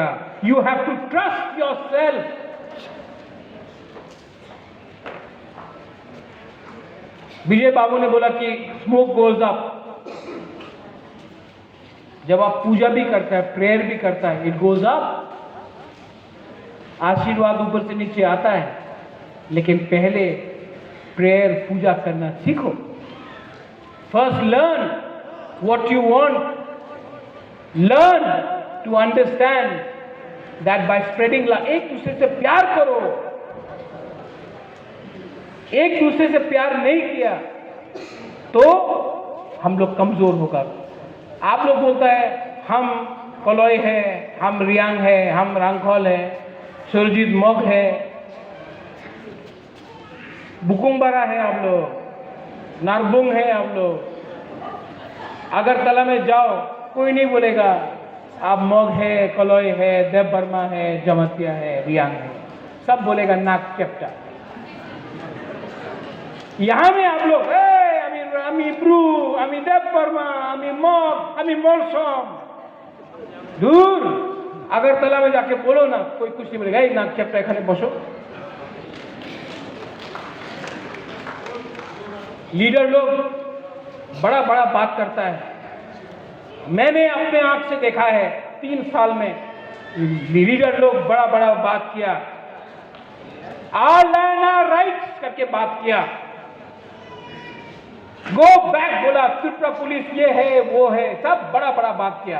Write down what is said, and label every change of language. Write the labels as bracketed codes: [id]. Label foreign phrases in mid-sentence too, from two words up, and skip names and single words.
[en] you have to trust your self. [hi] विजय बाबू ने बोला कि [en] smoke goes up. [hi] जब आप पूजा भी करता है, प्रेयर भी करता है, [en] it goes up. [hi] आशीर्वाद ऊपर से नीचे आता है, लेकिन पहले प्रेयर पूजा करना सीखो। [en] first learn what you want, learn to understand that by spreading love. [hi] एक दूसरे से प्यार करो। एक दूसरे से प्यार नहीं किया तो हम लोग कमजोर होगा। आप लोग बोलता है हम कलोई है, हम रियांग है, हम रांगखोल है, सुरजीत मोग है, बुकुंबारा है, आप लोग नारबुंग है, आप लोग अगरतला में जाओ कोई नहीं बोलेगा आप मोग है, कलोई है, देव वर्मा है, जमतिया है, रियांग है, सब बोलेगा नाक चेप्टा। यहां में आप लोग आमी ब्रू, आमी देव वर्मा, आमी मोग, आमी मोलसोम, दूर अगरतला में जाके बोलो ना, कोई कुछ नहीं बोलेगा। [bn] নাক চ্যাপ্টা এখানে বসো। [hi] लीडर लोग बड़ा बड़ा बात करता है। मैंने अपने आंख से देखा है 3 साल में लीडर लोग बड़ा बड़ा बात किया, [en] our land our rights [hi] करके बात किया, [en] go back [hi] बोला, त्रिपुरा पुलिस ये है वो है, सब बड़ा बड़ा बात किया।